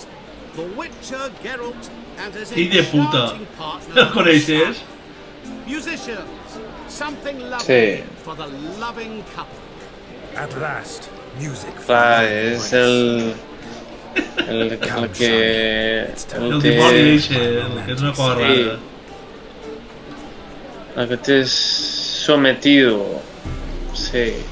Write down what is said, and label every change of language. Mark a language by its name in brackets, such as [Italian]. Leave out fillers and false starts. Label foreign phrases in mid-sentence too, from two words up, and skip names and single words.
[English] The Witcher Geralt and his [Catalan] Fill de puta. [English] enchanting partner. [Catalan] No coneixes? [English] Musicians, something lovely [Catalan] Sí. [English] for the loving couple. At last, music. [Catalan] Clar, és el que... El dimoni eixe, el que és una cosa rara. El que t'és sometido. Sí.